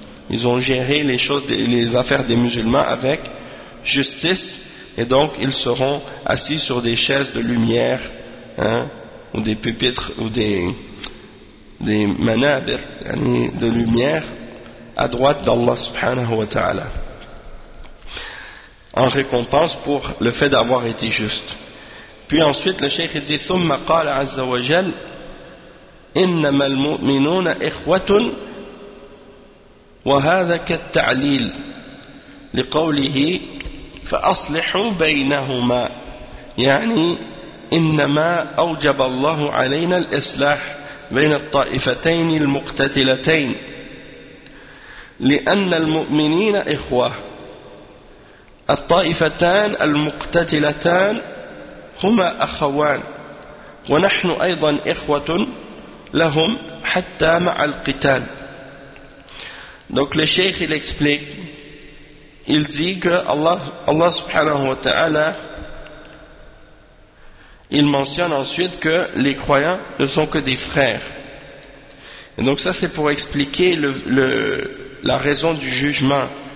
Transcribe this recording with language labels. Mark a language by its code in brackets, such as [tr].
[fr] Ils ont géré les choses, les affaires des musulmans avec justice, et donc ils seront assis sur des chaises de lumière, hein, ou des pupitres, ou des manabir, de lumière, à droite d'Allah subhanahu wa ta'ala. en récompense pour le fait d'avoir été juste. Puis ensuite, le cheikh dit, [ar] ثم قال عز وجل إنما المؤمنون إخوة وهذا كالتعليل لقوله فأصلحوا بينهما يعني إنما أوجب الله علينا الإصلاح بين الطائفتين المقتتلتين لأن المؤمنين إخوة الطائفتان المقتتلتان هما أخوان ونحن أيضا إخوة لهم حتى مع القتال. [fr] Donc le cheikh il explique, il dit que Allah subhanahu wa ta'ala, il mentionne ensuite que les croyants ne sont que des frères. Et donc ça c'est pour expliquer la raison du jugement.